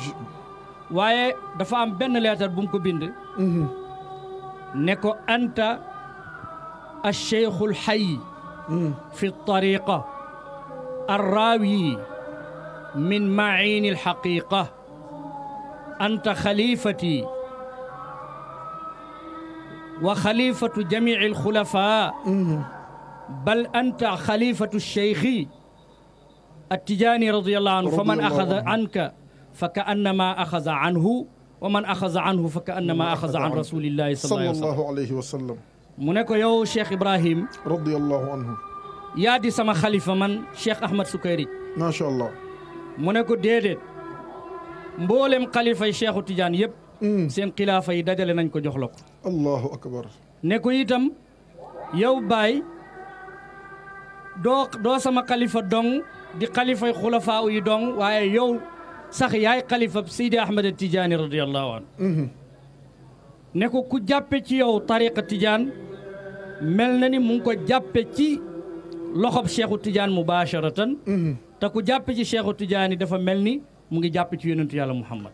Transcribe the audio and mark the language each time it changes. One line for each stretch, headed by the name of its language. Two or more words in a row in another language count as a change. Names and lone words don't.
Wolof: waaye dafa am benn leetar bu mu ko bind ne ko
Arabic: أنت الشيخ الحي في الطريقة الراوي من معين الحقيقة أنت خليفتي وخليفة جميع الخلفاء بل أنت خليفة الشيخ التجاني رضي الله عنه فمن أخذ عنك فكأنما أخذ عنه ومن أخذ عنه فكأنما أخذ عن رسول الله صلى الله عليه وسلم
Wolof: mu ne ko yow Cheikh Ibrahim
Arabic: رضي الله عنه
Wolof: yaa di sama xalifa man Cheikh Ahmad Sukayrij
Arabic: ما شاء الله
Wolof: mu ne ko déedéet mboolem xalifa yi Cheikhu Tidiane yëpp seen xilaafa yi dajale nañ ko jox la ko
Arabic: الله أكبر
Wolof: ne ko itam yow baay doo sama xalifa dong di xalifay xulafaa yi dong waaye yow sax yaay xalifa Seydi Ahmed Tidiane
Arabic: رضي الله عنه
Wolof: ne ko ku jàppe ci yow tariqa Tidiane mel na ni mu ngi ko jàppe ci loxob Cheikhu Tidiane mubasharatan te ku jàppe ci Cheikhu Tidiane dafa mel ni mu ngi jàppe ci yonentu yàlla Muhammad